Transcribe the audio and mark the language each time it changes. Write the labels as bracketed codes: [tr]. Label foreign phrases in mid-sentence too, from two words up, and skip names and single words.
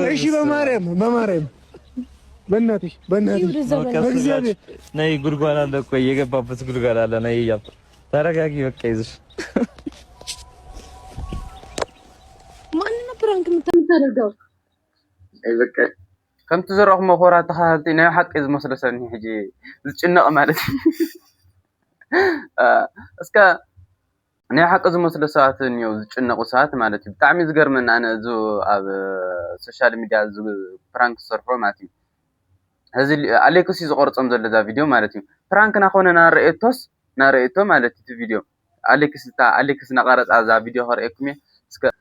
[am] እሺ በማርያም በእናትሽ በእግዚአብሔር ነይ። ጉድጓድ አለ ቆይ የገባበት ጉድጓድ አለ። ነይ እያብ ተረጋጊ በቃ ይዘሽ ማን ነው ፕራንክ የምታደርገው? አይ በቃ [ti] ከምቲ ዘረኹሞ ኮራት ተኸታተልቲ ናይ ሓቂ ዝመስለሰኒ ሕጂ ዝጭነቕ ማለት እስከ ናይ ሓቂ ዝመስለ ሰባት እኒአው ዝጭነቑ ሰባት ማለት እዩ ብጣዕሚ ዝገርመኒ ኣነ እዚ ኣብ ሶሻል ሚድያ ፕራንክ ዝሰርሑ ማለት እዩ እዚ ኣሌክስ ዝቆርፆም ዘሎ ዛ ቪድዮ ማለት እዩ ፕራንክ ናኾነ ናረእቶ ማለት እዩ እቲ ቪድዮ ኣሌክስ ናቀረፃ ዛ ቪድዮ ከርእየኩም እየ እስከ